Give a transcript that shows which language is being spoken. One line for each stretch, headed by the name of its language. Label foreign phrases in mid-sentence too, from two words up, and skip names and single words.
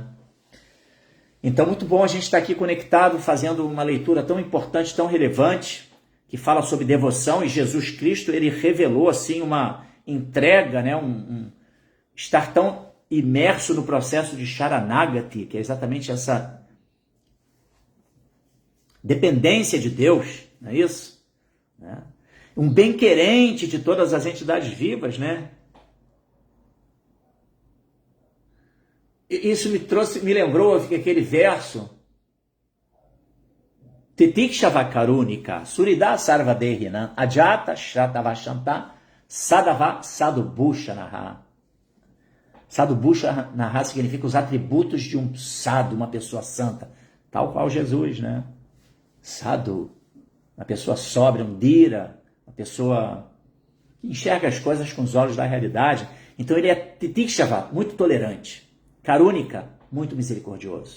Portuguese: Então, muito bom a gente estar aqui conectado, fazendo uma leitura tão importante, tão relevante, que fala sobre devoção, e Jesus Cristo, ele revelou assim uma entrega, né, estar tão imerso no processo de Sharanagati, que é exatamente essa dependência de Deus, não é isso? Um bem-querente de todas as entidades vivas, né? Isso me lembrou aquele verso
Sanskrit: तितिक्षवः कारुणिकाः सुहृदः सर्वदेहिनाम् अजात शत्रवःशान्ताः साधवः साधुभूषणाः.
Portuguese: Sadhubhushanaha significa os atributos de um sadhu, uma pessoa santa, tal qual Jesus, né? Sadhu, uma pessoa sóbria, um dhira, uma pessoa que enxerga as coisas com os olhos da realidade. Então ele é Titikshava, muito tolerante. Karunika, muito misericordioso.